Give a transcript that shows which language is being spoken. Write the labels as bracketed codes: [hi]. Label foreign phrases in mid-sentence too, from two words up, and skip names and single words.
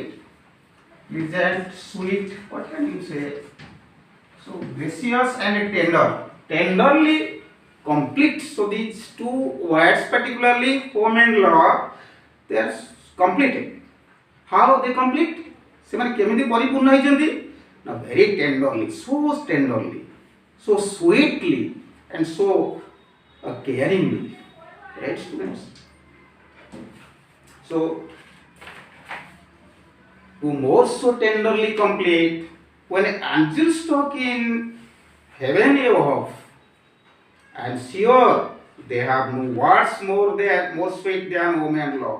[en] Pleasant, sweet, what can you say? So gracious and tender. Tenderly complete. So these two words, particularly home and love, they are completed. How they complete? [or] ସେମାନେ କେମିତି ପରିପୂର୍ଣ୍ଣ ହେଇଛନ୍ତି ନା [en] very tenderly, so sweetly and so caringly, right students? So to more so tenderly complete, when angels talk in heaven above, I am sure they have no words more sweet than home and love.